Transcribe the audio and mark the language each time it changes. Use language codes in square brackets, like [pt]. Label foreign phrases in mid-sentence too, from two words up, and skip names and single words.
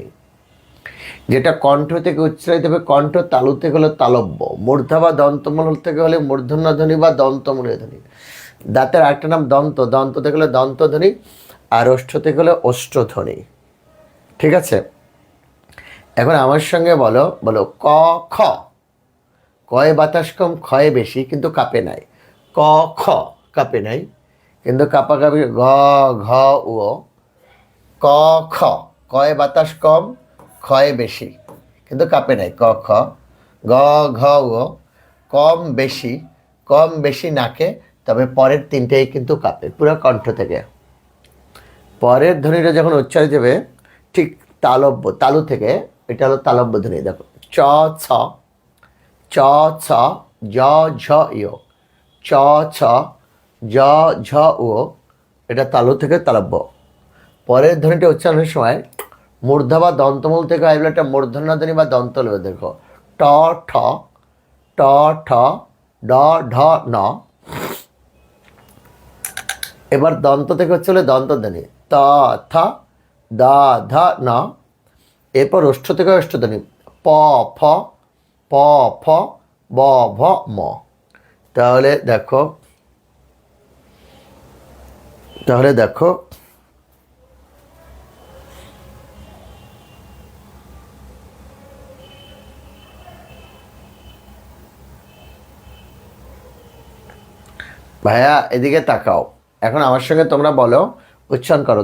[bn] যেটা কণ্ঠ থেকে উচ্চারিত হবে, কণ্ঠ, তালু থেকে হলো তালব্য, মূর্ধা বা দন্তমূল থেকে হলে মূর্ধন্য ধ্বনি বা দন্তমূলীয় ধ্বনি। দাঁতের আরেকটা নাম দন্ত, দন্ত থেকে হলে দন্তধ্বনি, আর ওষ্ঠ থেকে হলে ওষ্ঠধ্বনি, ঠিক আছে? এখন আমার সঙ্গে বলো, বলো ক খ। কয়ে বাতাস কম, ক্ষয়ে বেশি, কিন্তু কাঁপে নাই। ক খ, কাঁপে নাই, কিন্তু কাঁপাকাঁপি। গ ঘ উ। ক খ, কয়ে বাতাস কম, ক্ষয়ে বেশি, কিন্তু কাঁপে নাই। ক খ। গ ঘ উ, কম বেশি, কম বেশি নাকে, তবে পরের তিনটেই কিন্তু কাঁপে, পুরো কণ্ঠ থেকে। পরের ধ্বনিটা যখন উচ্চারিত হবে ঠিক তালব্য, তালু থেকে, এটা হলো তালব্য ধ্বনি। দেখো, চ ছ, চ ছ, জ ঝ ইয়, চ ছ, জ ঝ উ, এটা তালু থেকে তালব্য। পরের ধ্বনিটা উচ্চারণের সময় মূর্ধা বা দন্তমূল থেকে আসবে একটা মূর্ধন্য ধ্বনি বা দন্ত লয়। দেখো, ট ঠ, ট ঠ, ড ঢ ন। এবার দন্ত থেকে হচ্ছে হলে দন্ত ধ্বনি, ত থ, দ ধ ন। এরপর ওষ্ঠ থেকে ওষ্ঠধ্বনি, প ফ, প ফ, ব ভ ম। তাহলে দেখো, তাহলে দেখো, ভাইয়া এদিকে তাকাও, এখন আমার সঙ্গে তোমরা বলো, উচ্চারণ করো।